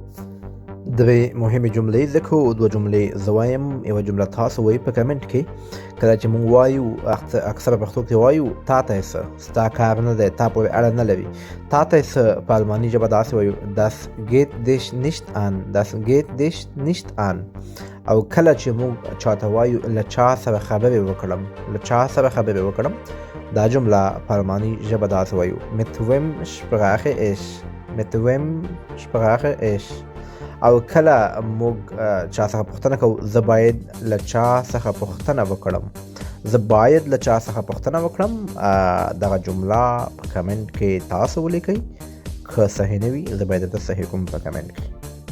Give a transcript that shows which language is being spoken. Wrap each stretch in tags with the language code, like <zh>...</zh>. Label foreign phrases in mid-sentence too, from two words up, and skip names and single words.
<ps>درې مهمې جملې ذکر او دوه جملې زه وایم، یوه جمله تاسو وایي په کمنټ کې. کله چې موږ وایو اکثره پښتو کې وایو تا ته یې څه، ستا کار نه دی، تا پورې اړه نه لري. تا ته یې څه په الماني ژبه داسې وایو</ps> <de>das geht dich nicht an، das geht dich nicht an.</de> <ps>او کله چې موږ چاته وایو له چا سره خبرې وکړم، له چا سره خبرې وکړم، دا جمله په الماني ژبه داسې وایو</ps> <de>mit wem spreche ich، mit wem spreche ich.</de> <ps>او کله موږ چا څخه پوښتنه کوو زه باید له چا څخه پوښتنه وکړم، زه باید له چا څخه پوښتنه وکړم، دغه جمله په کمنټ کې تاسو ولیکئ. که صحیح نه وي زه باید درته صحیح کوم په کمنټ کې.</ps>